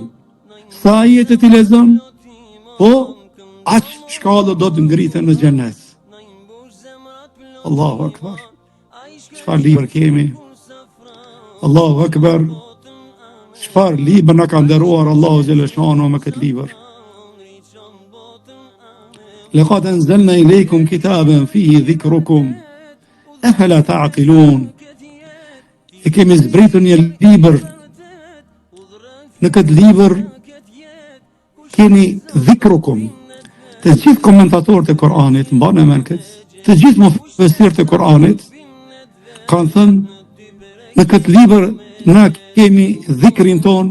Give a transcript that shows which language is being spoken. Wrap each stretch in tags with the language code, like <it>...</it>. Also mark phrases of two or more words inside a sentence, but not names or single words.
<sq>Sa ajete ti lexon, po aq shkallë do të ngriten në xhenet.</sq> <ar>الله أكبر.</ar> <sq>Çfarë libër kemi?</sq> <ar>الله أكبر.</ar> <sq>Çfarë libër na ka nderuar Allahu xhaleshano me këtë libër.</sq> <ar>لقد أنزلنا إليكم كتابا فيه ذكركم أفلا تعقلون.</ar> <sq>E kemi zbritur një libër. Në këtë libër keni dhikrukum. Të gjithë komentatorët e Kur'anit, mbani mend këtë, të gjithë mufesirët e Kur'anit kanë thënë në këtë libër na kemi dhikrin ton.</sq>